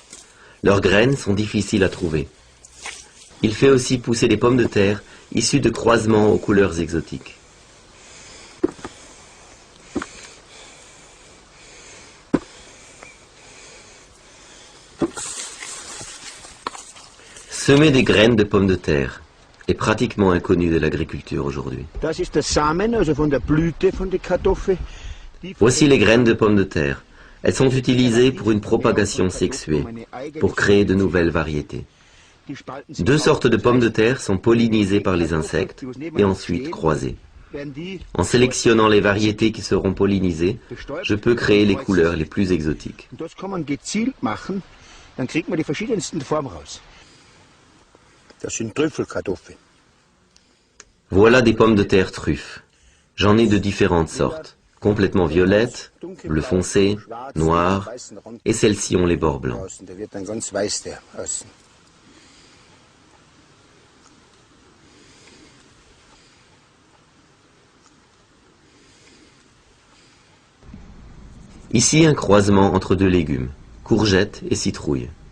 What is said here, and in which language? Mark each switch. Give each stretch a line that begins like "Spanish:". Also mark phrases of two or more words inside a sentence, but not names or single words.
French: Leurs graines sont difficiles à trouver. Il fait aussi pousser des pommes de terre issues de croisements aux couleurs exotiques. Semer des graines de pommes de terre est pratiquement inconnu de l'agriculture aujourd'hui.
German: Das ist der Samen, also von der Blüte von der Kartoffel.
French: Voici les graines de pommes de terre. Elles sont utilisées pour une propagation sexuée, pour créer de nouvelles variétés. 2 sortes de pommes de terre sont pollinisées par les insectes et ensuite croisées. En sélectionnant les variétés qui seront pollinisées, je peux créer les couleurs les plus exotiques.
German: Das kann man gezielt machen, dann kriegt man die verschiedensten Formen raus. Das sind Trüffelkartoffeln.
French: Voilà des pommes de terre truffes. J'en ai de différentes sortes. complètement violettes, bleu foncé, noires, et celles-ci ont les bords blancs. Ici, un croisement entre deux légumes, courgettes et citrouilles.